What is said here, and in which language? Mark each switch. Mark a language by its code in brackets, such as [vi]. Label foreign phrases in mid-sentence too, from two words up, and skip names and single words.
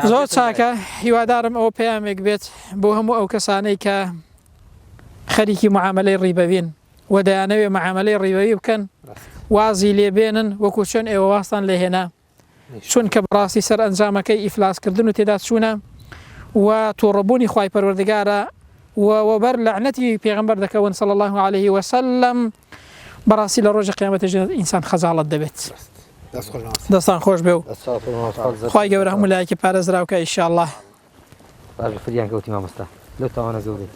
[ckb] زۆر چاکە هیوادارم ئەوە پەیامێک بێت بۆ هەموو ئەو کەسانەی کە خەریکی معاملەی ڕیبەوین و دەیانەوێ معاملەی ڕیبەوی بکەن وازی لێبێنن وەکو چۆن ئێوە واستان لێهێنا چونکە بەڕاستی سەر ئەنجامەکەی ئیفلاسکردن و تێدا چوونە و توڕبوونی خوای پەروەردگارە وبەر لەعنەتی پێغەمبەر دەکەون [ar] صلى الله عليه وسلم [ckb] بەڕاستی لە ڕۆژی قیامەتەژ ئینسان خەجاڵەت دەبێت. دەستان خۆش بێ و خوای گەورە هەموو لایەکی پارێزراوکە ئینشاءالله. فریان کەوتی مامۆستا لەو تاوانە زۆری.